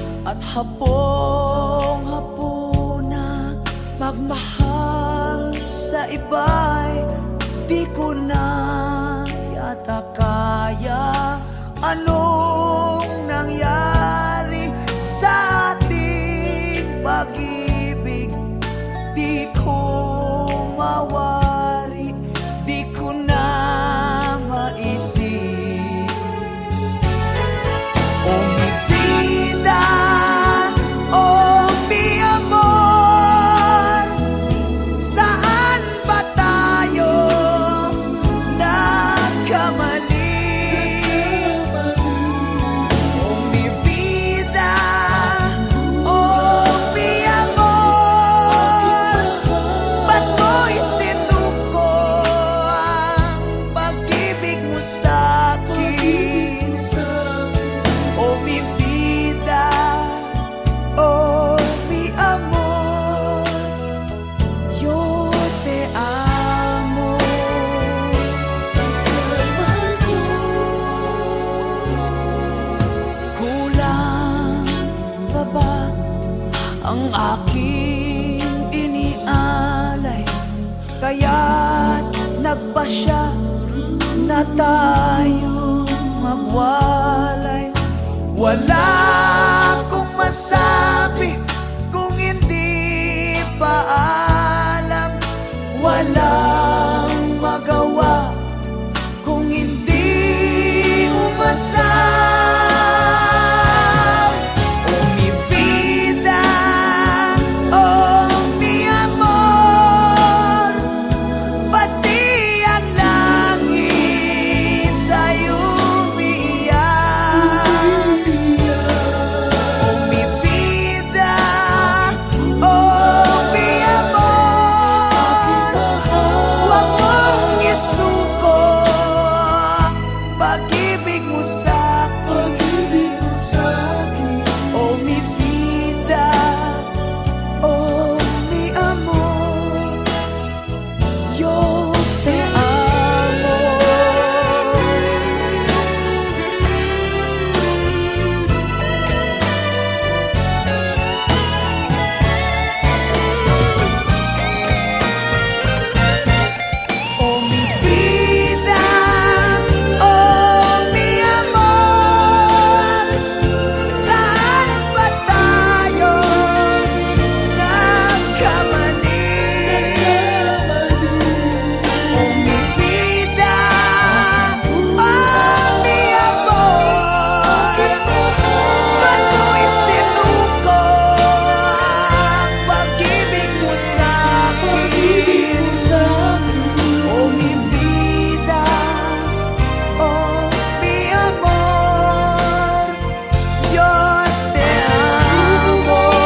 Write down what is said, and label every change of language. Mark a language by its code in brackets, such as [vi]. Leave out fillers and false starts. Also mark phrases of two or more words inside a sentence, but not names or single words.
[tl] at hapong-hapuna magmahal sa iba'y di ko na yata kaya. Anong nangyari sa ating pag-ibig? Di ko mawari, di ko na maisip. [es] Oh mi vida, oh mi amor, [tl] saan ba tayo nagkamali? [es] Oh mi vida, oh mi amor, [tl] ba't mo'y sinuko ang pag-ibig mo sa'kin? [es] Oh mi vida, oh mi amor, yo te amo. [tl] Kulang pa ba ang aking inialay? Kaya't nagpasya na tayo magwalay. Wala akong masabi kung hindi pa alam. Walang magawa kung hindi umasam. [es] Oh mi vida, oh mi amor, [tl] pati ang langit ay umiiyak. [es] Oh mi vida, oh mi amor, [tl] huwag mong isuko pag-ibig mo sa'kin. [es] Oh mi vida, oh mi amor, yo te amo. Oh mi vida, oh mi amor, [tl] saan ba tayo nagkamali? [es] Oh mi vida, oh mi amor, [tl] ba't mo'y sinuko ang pag-ibig mo sa'kin? [es] Oh mi vida, oh mi amor, yo te amo.